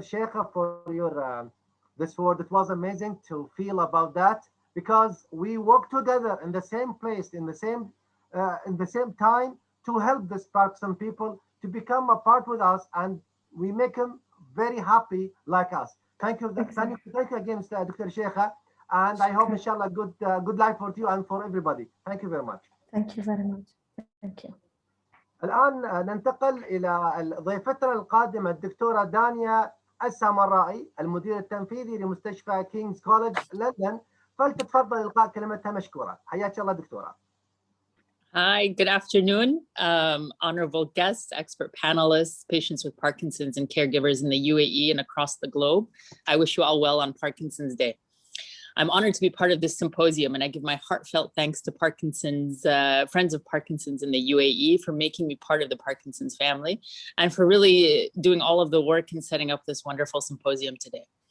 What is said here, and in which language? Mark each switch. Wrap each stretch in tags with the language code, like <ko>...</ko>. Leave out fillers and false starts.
<en>Sheikha, for your this word. It was amazing to feel about that, because we work together in the same place, in the same time, to help this Parkinson people to become a part with us, and we make them very happy like us. Thank you, thank you again, Dr. Sheikha, and I hope, inshallah, good life for you and for everybody. Thank you very much. Thank you very much. Thank you.</en> <ar>الآن ننتقل إلى ضيفتنا القادمة الدكتورة دانيا السامرائي، المدير التنفيذي لمستشفى كينغز كوليدج لندن، فلتتفضل إلقاء كلمتها مشكورة. حياك الله دكتورة.</ar> <en>Hi, good afternoon, honorable guests, expert panelists, patients with Parkinson's and caregivers in the UAE and across the globe. I wish you all well on Parkinson's Day. I'm honored to be part of this symposium, and I give my heartfelt thanks to Parkinson's, Friends of Parkinson's in the UAE for making me part of the Parkinson's family and for really doing all of the work in setting up this wonderful symposium today.</en>